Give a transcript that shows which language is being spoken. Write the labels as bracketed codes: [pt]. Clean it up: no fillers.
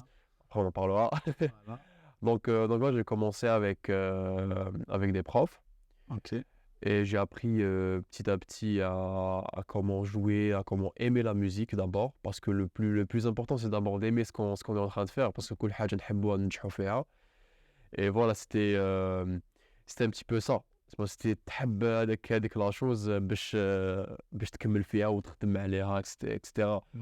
[fr] après, Après, on en parlera. Voilà. Donc moi, j'ai commencé avec des profs. Ok. Et j'ai appris petit à petit à comment jouer, à comment aimer la musique d'abord. Parce que le plus important, c'est d'abord d'aimer ce qu'on est en train de faire. Parce que [ar] كل حاجة نحبوها ننجحوا فيها. [fr] Et voilà, c'était un petit peu ça. C'était [ar] تحب هذيك لا chose باش تكمل فيها وتخدم عليها, etc.